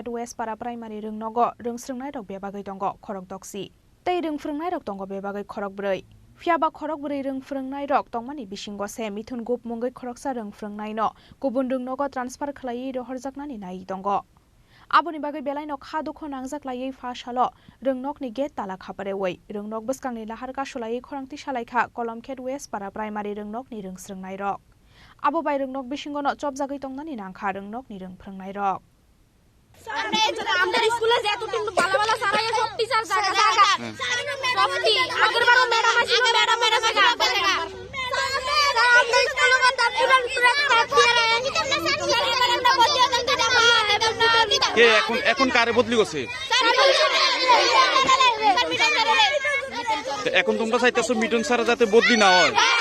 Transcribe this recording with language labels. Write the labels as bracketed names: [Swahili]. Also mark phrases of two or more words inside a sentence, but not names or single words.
[Kok Borok] वेस्ट पारा प्राइमारि रोंनगो रोंस्रोंनायरक बेबागै दंग खरक दक्सि तै रोंफोरोंनायरक दंग बेबागै खरक ब्रै फियाबा खरक ब्रै रोंफोरोंनायरक दंमानि बिसिंगसे मिथुन गुप मुंगै खरकसा रोंफोरोंनायनो गुबुन रोंनगो ट्रान्सफार खालायै रहरजाकनानि नायै दंग आबुनि बागै बेलायनो खादुखो नांजाक्लायै फाशालो रोंनकनि गेट ताला खापारेवै रोंनक बसकांनि लाहार कासुलायै खरांथि सालायखा कलम केट वेस्ट पारा प्राइमारि रोंनकनि रोंस्रोंनायरक आबो बाय रोंनक बिसिंगनो चपजागै तंनानि नांखा रोंनकनि रोंफोरोंनायरक [Bangla] আমাদের স্কুলে যত কিন্তু ভালো ভালো সারা সব টিচার জায়গা জায়গা সবটি আগের বার ম্যাডাম আসিল ম্যাডাম এর জায়গা জায়গা আমাদের স্কুলে কথা পুরান কে এখন কারে বদলি করছে এখন তোমরা চাইতেছো মিটন স্যার যাতে বদলি না হয়